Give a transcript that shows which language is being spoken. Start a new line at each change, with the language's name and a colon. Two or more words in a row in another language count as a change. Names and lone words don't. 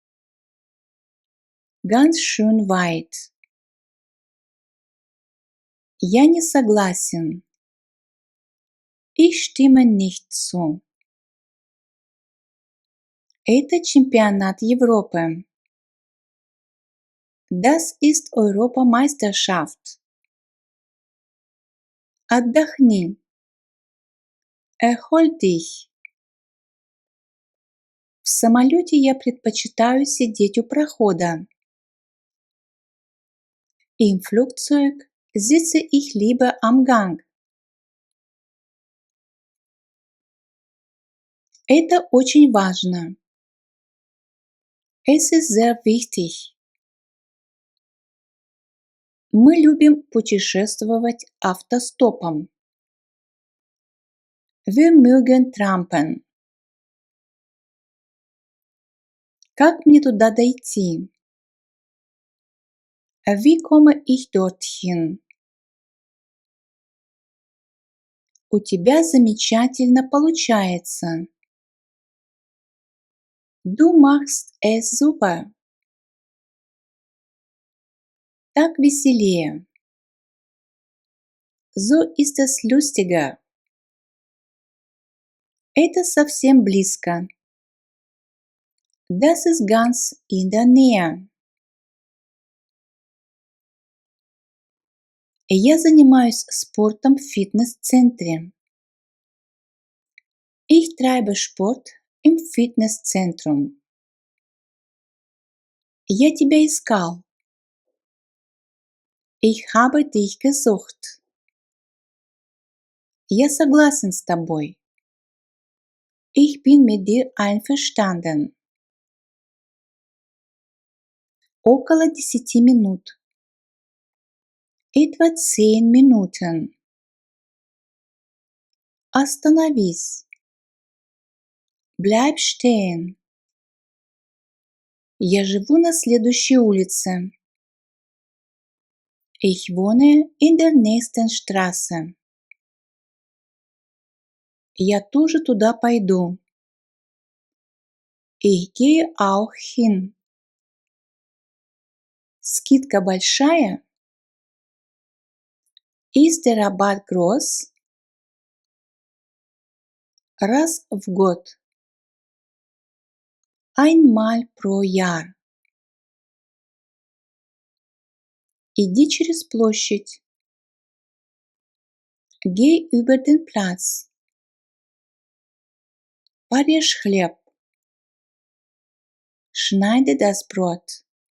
German: Ganz schön weit.
Russian: Я не согласен.
German: Ich stimme nicht zu.
Russian: Это чемпионат Европы.
German: Das ist Europameisterschaft. Отдохни. Erhol dich.
Russian: В самолете я предпочитаю сидеть у прохода.
German: Im Flugzeug sitze ich lieber am Gang.
Russian: Это очень важно.
German: Es ist sehr wichtig.
Russian: Мы любим путешествовать автостопом.
German: Wir mögen trampen.
Russian: Как мне туда дойти?
German: Wie komme ich dorthin?
Russian: У тебя замечательно получается.
German: Du machst es super.
Russian: Так веселее.
German: So ist es lustiger.
Russian: Это совсем близко.
German: Das ist ganz in der Nähe.
Russian: Я занимаюсь спортом в фитнес-центре.
German: Ich treibe Sport im Fitnesszentrum.
Russian: Я тебя искал.
German: Ich habe dich gesucht.
Russian: Я согласен с тобой.
German: Ich bin mit dir einverstanden.
Russian: Около 10 минут.
German: Etwa 10 Minuten. Остановись. Bleib stehen.
Russian: Я живу на следующей улице.
German: Ich wohne in der nächsten Straße.
Russian: Я тоже туда пойду.
German: Ich gehe auch hin.
Russian: Скидка большая?
German: Ist der Rabatt groß?
Russian: Раз в год.
German: Einmal pro Jahr.
Russian: Иди через площадь.
German: Geh über den Platz.
Russian: Порежь хлеб.
German: Schneide das Brot.